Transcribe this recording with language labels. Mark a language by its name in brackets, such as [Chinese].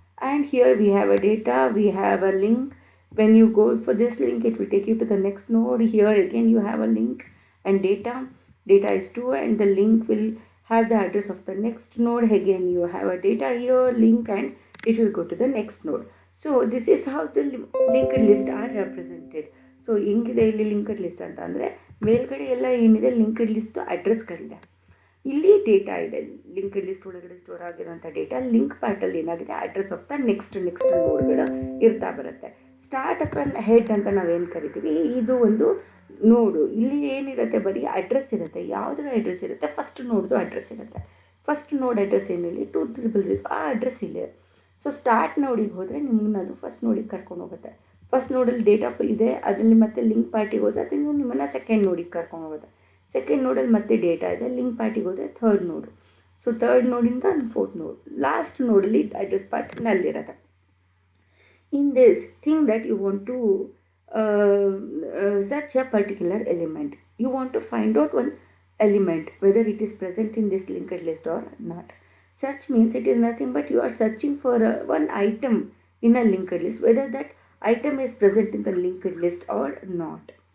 [English] And here we have a data, we have a link. When you go for this link, it will take you to the next node. Here again you have a link and data is 2 and the link will have the address of the next node. Again you have a data here, link, and it will go to the next node. So this is how the linked list are represented. [Kannada] So ಹೆಂಗಿದೆ ಇಲ್ಲಿ linked list ಅಂತ ಅಂದರೆ, ಮೇಲ್ಗಡೆ ಎಲ್ಲ ಏನಿದೆ linked list ಅಡ್ರೆಸ್ಗಳಿದೆ, ಇಲ್ಲಿ data ಇದೆ. Linked list ಒಳಗಡೆ ಸ್ಟೋರ್ ಆಗಿರುವಂಥ ಡೇಟಾ, ಲಿಂಕ್ ಪಾರ್ಟಲ್ಲಿ ಏನಾಗಿದೆ [English] address of the next ನೋಡ್ಗಳು [Kannada] ಇರ್ತಾ ಬರುತ್ತೆ. ಸ್ಟಾರ್ಟ್ ಅಥವಾ ಹೆಡ್ ಅಂತ ನಾವೇನು ಕರಿತೀವಿ, ಇದು ಒಂದು ನೋಡು. ಇಲ್ಲಿ ಏನಿರುತ್ತೆ ಬರೀ ಅಡ್ರೆಸ್ ಇರುತ್ತೆ. ಯಾವುದರ ಅಡ್ರೆಸ್ ಇರುತ್ತೆ, ಫಸ್ಟ್ ನೋಡ್ದು ಅಡ್ರೆಸ್ ಇರುತ್ತೆ. ಫಸ್ಟ್ ನೋಡ್ ಅಡ್ರೆಸ್ ಏನಿಲ್ಲ 2000, ಆ ಅಡ್ರೆಸ್ ಇಲ್ಲೇ. ಸೊ ಸ್ಟಾರ್ಟ್ ನೋಡಿಗೆ ಹೋದರೆ ನಿಮ್ಮನ್ನ ಅದು ಫಸ್ಟ್ ನೋಡಿಗೆ ಕರ್ಕೊಂಡು ಹೋಗುತ್ತೆ. ಫಸ್ಟ್ ನೋಡಲ್ಲಿ ಡೇಟಾ ಇದೆ, ಅದರಲ್ಲಿ ಮತ್ತೆ ಲಿಂಕ್ ಪಾರ್ಟಿಗೆ ಹೋದರೆ ಅದನ್ನು ನಿಮ್ಮನ್ನು ಸೆಕೆಂಡ್ ನೋಡಿಗೆ ಕರ್ಕೊಂಡು ಹೋಗುತ್ತೆ. ಸೆಕೆಂಡ್ ನೋಡಲ್ಲಿ ಮತ್ತೆ ಡೇಟಾ ಇದೆ, ಲಿಂಕ್ ಪಾರ್ಟಿಗೆ ಹೋದರೆ ಥರ್ಡ್ ನೋಡು. ಸೊ ಥರ್ಡ್ ನೋಡಿಂದ ಫೋರ್ತ್ ನೋಡ್, ಲಾಸ್ಟ್ ನೋಡಲ್ಲಿ address part ನಲ್ಲಿರುತ್ತೆ. [English] In this, think that you want to search a particular element. You want to find out one element, whether it is present in this linked list or not. Search means it is nothing but you are searching for one item in a linked list, whether that item is present in the linked list or not.